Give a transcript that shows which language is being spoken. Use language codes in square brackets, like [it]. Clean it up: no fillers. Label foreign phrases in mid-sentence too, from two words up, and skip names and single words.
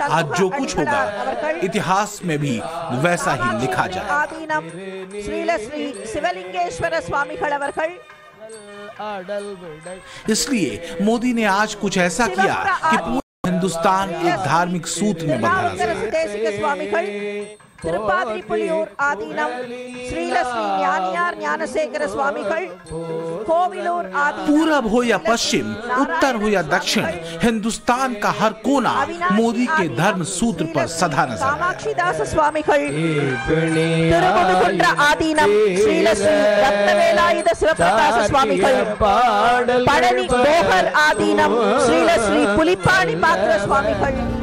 [hi] आज जो कुछ होगा इतिहास में भी वैसा ही लिखा जाएगा। इसलिए मोदी ने आज कुछ ऐसा किया कि पूरा हिंदुस्तान एक धार्मिक सूत्र में बंधा। [ta] திருப்பாதிரிப்புலியூர் ஆதீனம் ஸ்ரீலஸ்ரீ ஞானியார் ஞானசேகர சுவாமிகள் கோவிலூர் ஆதீனம்। [hi] पूरब हो या पश्चिम, उत्तर हो या दक्षिण, हिंदुस्तान का हर कोना मोदी के धर्म सूत्र पर सदा नजर है। [ta] कामाक्षीदास स्वामिகள் திருமுதுகுன்ற ஆதீனம் ஸ்ரீலஸ்ரீ ரத்னவேலாயுத சிவபிரகாச சுவாமிகள் பழனி போகர் ஆதீனம் ஸ்ரீலஸ்ரீ புலிப்பாணி பாத்திர சுவாமிகள்।